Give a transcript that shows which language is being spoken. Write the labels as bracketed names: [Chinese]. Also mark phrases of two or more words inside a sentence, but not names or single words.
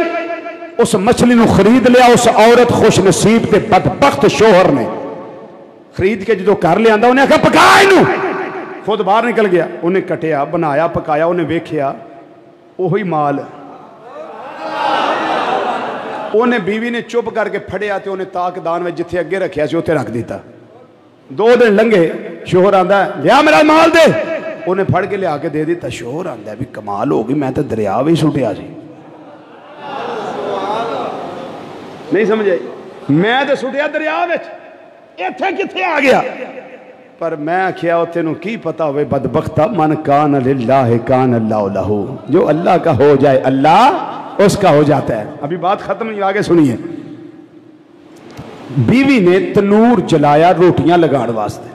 [Punjabi] اس مچھلی نو خرید لیا اس عورت خوش نصیب تے بدبخت شوہر نے. خرید کے جدو کر لیا انہیں کہا پکا انہوں, خود باہر نکل گیا. انہیں کٹیا, بنایا, پکایا, انہیں ویکھیا وہی مال. انہیں بیوی نے چپ کر کے پھڑیا تے انہیں تاک دان میں جتھے اگے رکھیا سی اتنے رکھ دیتا. 2 دن لنگے, شوہر آندا ہے لیا میرا مال دے. انہیں پھڑ کے لیا کے دے دیتا. شوہر آندا ہے بھی کمال ہوگی, میں تو دریا بھی سٹیا سی. نہیں سمجھے, میں تو سٹیا دریا وچ, ایتھے کتھے آ گیا. پر میں کیا تینوں کی پتا ہوئے بدبختہ, [Arabic] من کان للہ کان اللہ لہو. [Urdu] جو اللہ کا ہو جائے اللہ اس کا ہو جاتا ہے. ابھی بات ختم نہیں, آگے سنیے. بیوی نے تنور جلایا [Punjabi] روٹیاں لگان واسطے.